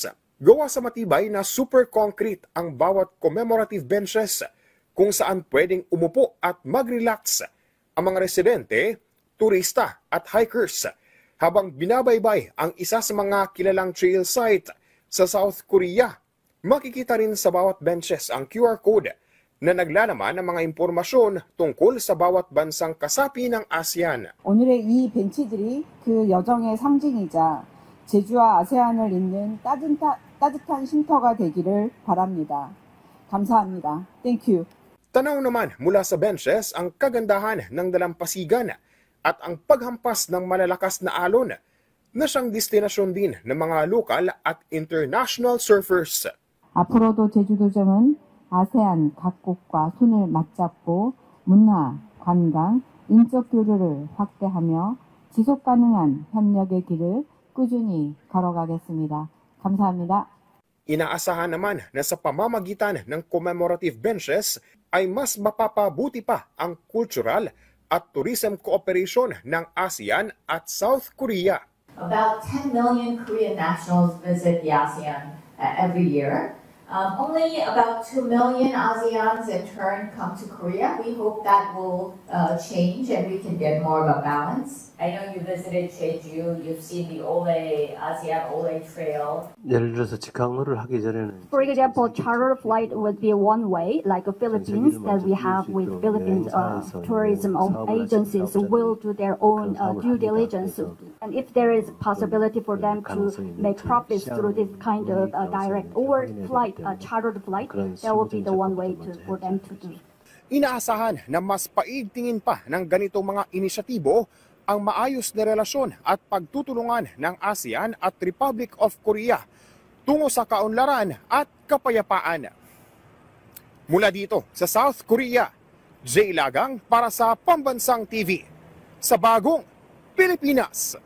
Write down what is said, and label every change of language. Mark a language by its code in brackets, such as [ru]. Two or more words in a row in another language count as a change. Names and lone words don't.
[tl] Gawa sa matibay na [en] super concrete [tl] ang bawat [en] commemorative benches [tl] kung saan pwedeng umupo at mag-relax ang mga residente, turista at hikers habang binabaybay ang isa sa mga kilalang [en] trail site [tl] sa South Korea. Makikita rin sa bawat benches ang QR code na naglalaman ng mga impormasyon tungkol sa bawat bansang kasapi ng ASEAN. [ko] 오늘의 이 벤치들이 그 여정의 상징이자 제주와 아세안을 잇는 따뜻한 쉼터가 되기를 바랍니다. 감사합니다. [en] Thank you. [tl] Tanaw naman mula sa benches ang kagandahan ng dalampasigan at ang paghampas ng malalakas na alon na siyang destinasyon din ng mga lokal at [en] international surfers. [ko] 앞으로도 제주도정은 아세안 각국과 손을 맞잡고 문화, 관광, 인적 교류를 확대하며 지속 가능한 협력의 길을 꾸준히 걸어가겠습니다. 감사합니다. [tl] Inaasahan naman na sa pamamagitan ng [en] commemorative benches [tl] ay mas mapapabuti pa ang cultural at [en] tourism cooperation [tl] ng ASEAN at South Korea. [en] About 10 million Korean nationals visit the ASEAN every year. Only about 2 million ASEANs in turn come to Korea. We hope that will change and we can get more of a balance. I know you visited Jeju, you've seen the OLE, ASEAN OLE Trail. [ko] 예를 들어서 직항로를 하기 전에는 [en] For example, charter flight would be one way, like the Philippines that we have with Philippines tourism agencies will do their own due diligence. And if there is possibility for them to make profits through this kind of direct or flight, chartered flight, that would be the one way for them to do. [tl] Inaasahan na mas paigtingin pa ng ganitong mga inisyatibo ang maayos na relasyon at pagtutulungan ng ASEAN at Republic of Korea tungo sa kaunlaran at kapayapaan. Mula dito sa South Korea, Jay Lagang para sa Pambansang TV sa Bagong Pilipinas.